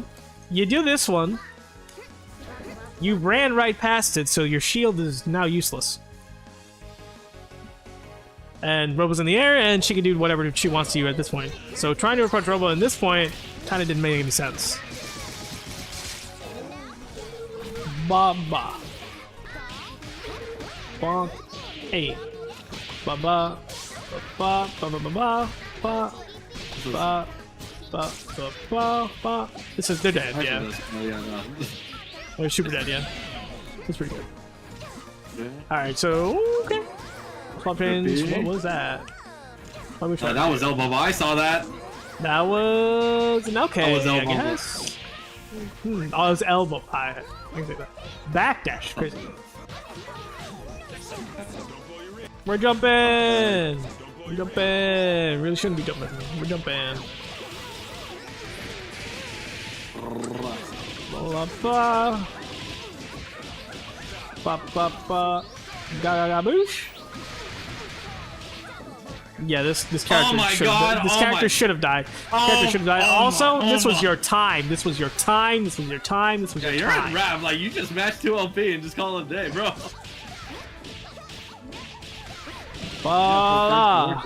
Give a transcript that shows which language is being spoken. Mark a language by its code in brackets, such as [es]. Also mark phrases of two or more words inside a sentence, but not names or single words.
[en] You do this one. You ran right past it, so your shield is now useless. And Robo's in the air, and she can do whatever she wants to you at this point. So trying to approach Robo at this point kind of didn't make any sense. Ba ba. Bonk. Hey. Ba ba. Ba ba ba ba ba ba. Ba ba ba ba ba. This is they're dead, yeah. Oh, yeah, no. They're super dead, yeah. That's pretty good. Okay. Alright, so okay. Swap change. What was that? What was That was elbow. I saw that. That was an okay, That was elbow. I guess. Oh, it was elbow. I can say that. Backdash, crazy. We're jumping. We're jumping. Really shouldn't be jumping. We're jumping. Ba ba ba. Ga-ga-ga-boosh. Yeah, this character should have died. Character should have died. Also, this was your time. This was your time. This was your time. This was your you're time. in Rav, like you just matched 2 LP and just call it a day, bro. Voila.